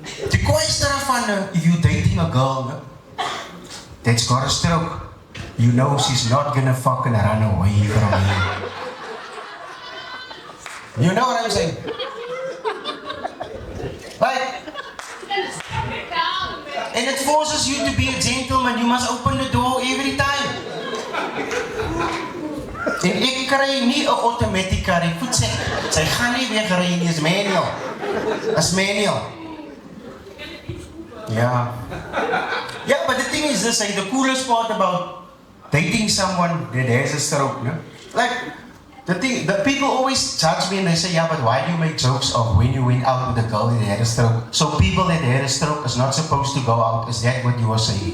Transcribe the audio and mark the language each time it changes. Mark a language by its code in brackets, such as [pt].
[en] The question of if you're dating a girl that's got a stroke, you know she's not gonna fucking run away from you. You know what I'm saying? Right? And it forces you to be a gentleman. You must open the door every time. [af] En ek kry nie 'n automatic car, ek voet sê, sy gaan nie weer ry nie, is manual. Is manual. [en] Yeah. Yeah, but the thing is this, like, the coolest part about dating someone that has a stroke, no? Like, the people always judge me and they say, yeah, but why do you make jokes of when you went out with a girl that had a stroke? So people that had a stroke is not supposed to go out. Is that what you were saying?